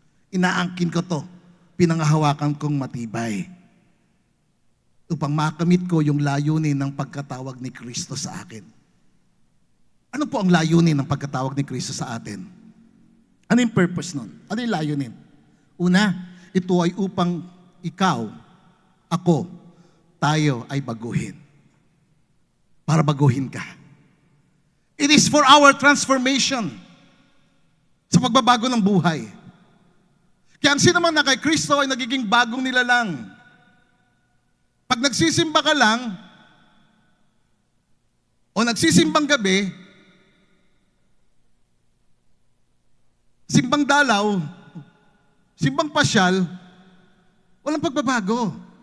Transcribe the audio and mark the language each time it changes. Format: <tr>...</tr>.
<tl>Inaangkin ko to, pinanghahawakan kong matibay upang makamit ko yung layunin ng pagkatawag ni Kristo sa akin. Ano po ang layunin ng pagkatawag ni Kristo sa atin? Ano yung purpose nun? Ano yung layunin? Una, ito ay upang ikaw, ako, tayo ay baguhin. Para baguhin ka.</tl> <en>It is for our transformation.</en> <tl>Sa pagbabago ng buhay. Kaya ang sino man na kay Kristo ay nagiging bagong nilalang. Pag nagsisimba ka lang, o nagsisimbang gabi, simbang dalaw, simbang pasyal, walang pagbabago.</tl>